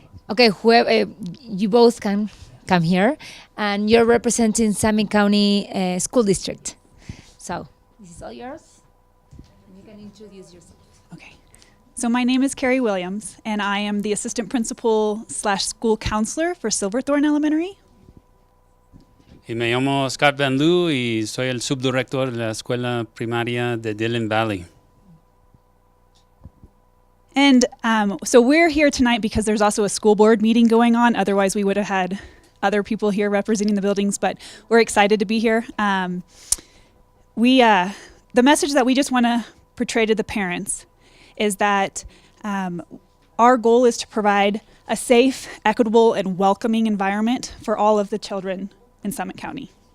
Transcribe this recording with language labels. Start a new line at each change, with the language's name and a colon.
English: Okay, you both can come here, and you're representing Summit County School District. So this is all yours. You can introduce yourself. Okay. So my name is Carrie Williams, and I am the assistant principal / school counselor for Silverthorne Elementary.
Spanish: Y me llamo Scott Van Loo y soy el subdirector de la escuela primaria de Dillon Valley.
English: And so we're here tonight because there's also a school board meeting going on. Otherwise, we would have had other people here representing the buildings, but we're excited to be here. The message that we just want to portray to the parents is that our goal is to provide a safe, equitable, and welcoming environment for all of the children in Summit County.